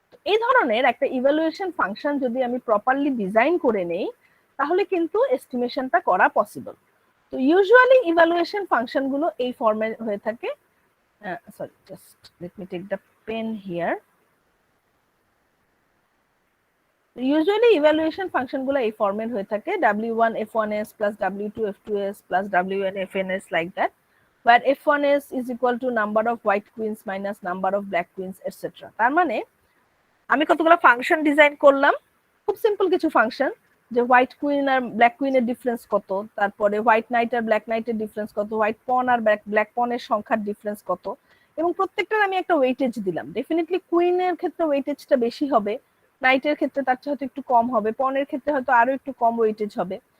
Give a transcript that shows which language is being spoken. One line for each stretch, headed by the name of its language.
Bangla: এই ধরনের একটা ইভালুয়েশন ফাংশন যদি আমি প্রপারলি ডিজাইন করে নেই, তাহলে কিন্তু এস্টিমেশনটা করা পসিবল। তো ইউজুয়ালি ইভালুয়েশন ফাংশন গুলো এই ফর্মে হয়ে থাকে,
English: Sorry just let me take the pen here.
Bangla: Usually evaluation function গুলো এই ফর্মেট হয়ে থাকে,
English: w1 f1s plus w2 f2s plus wn fns like that, where f1s is equal to number of white queens minus number of black queens etc.
Bangla: তার মানে আমি কতগুলো function design করলাম, খুব সিম্পল কিছু ফাংশন, যে হোয়াইট কুইন আর black কুইনের difference কত, তারপরে হোয়াইট নাইট আর ব্ল্যাক নাইটের ডিফারেন্স কত, হোয়াইট পন আর ব্ল্যাক পনের সংখ্যার ডিফারেন্স কত, এবং প্রত্যেকটার আমি একটা ওয়েটেজ দিলাম। ডেফিনেটলি কুইনের ক্ষেত্রে ওয়েটেজটা বেশি হবে, নাইটের ক্ষেত্রে তার চেয়ে হয়তো একটু কম হবে, পনের ক্ষেত্রে হয়তো আরো একটু কম ওয়েটেজ হবে।